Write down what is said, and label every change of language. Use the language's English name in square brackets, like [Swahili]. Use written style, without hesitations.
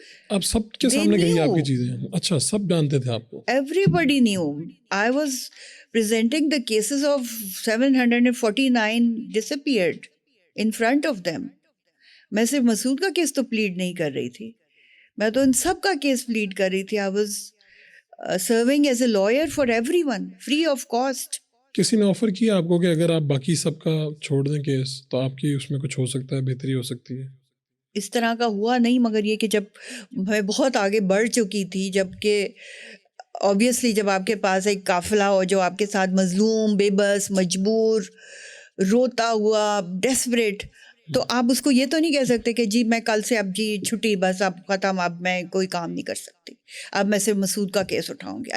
[Urdu] آپ سب کے سامنے کہی آپ کی چیزیں؟ اچھا، سب جانتے تھے آپ کو؟ [English] Everybody knew. I was presenting the cases of 749 disappeared in front of them. [Urdu] میں صرف مسعود کا کیس تو پلیڈ نہیں کر رہی تھی، میں تو ان سب کا کیس پلیڈ کر رہی تھی. [English] I was serving as a lawyer for everyone, free of cost. [Urdu] کسی نے آفر کیا آپ کو کہ اگر آپ باقی سب کا چھوڑ دیں کیس تو آپ کی اس میں کچھ ہو سکتا ہے، بہتری ہو سکتی ہے؟ اس طرح کا ہوا نہیں، مگر یہ کہ جب میں بہت آگے بڑھ چکی تھی، جب کہ obviously جب آپ کے پاس ایک قافلہ ہو جو آپ کے ساتھ مظلوم، بے بس، مجبور، روتا ہوا، ڈیسپریٹ، تو آپ اس کو یہ تو نہیں کہہ سکتے کہ جی میں کل سے اب جی چھٹی، بس اب ختم، اب میں کوئی کام نہیں کر سکتی، اب میں صرف مسعود کا کیس اٹھاؤں گی.